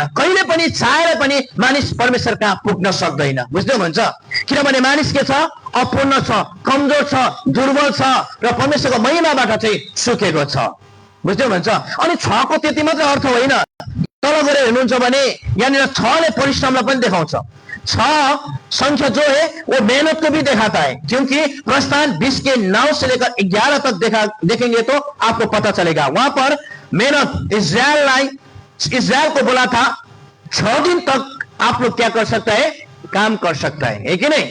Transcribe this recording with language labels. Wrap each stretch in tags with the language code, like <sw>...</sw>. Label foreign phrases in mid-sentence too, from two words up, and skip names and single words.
<ne>कहिले पनि चाहे पनि मानिस परमेश्वर कहाँ पुग्न सक्दैन। बुझ्दै हुनुहुन्छ? किनभने मानिस के छ? अपूर्ण छ, कमजोर छ, दुर्बल छ र परमेश्वरको महिमाबाट चाहिँ सुकेको छ। बुझ्दै हुनुहुन्छ? अनि 6 को त्यति मात्र अर्थ होइन। तल गएर हेर्नुहुन्छ भने यहाँनिर 6 ले परिश्रमलाई पनि देखाउँछ।</ne> <hi>6 संख्या जो है वो मेहनत को भी दिखाता है, क्योंकि प्रस्थान 20 के 9 से लेकर 11 तक देखेंगे तो आपको पता चलेगा। वहां पर मेहनत इस्राएल को बोला था 6 दिन तक आप लोग क्या कर सकता है? काम कर सकता है कि नहीं?</hi>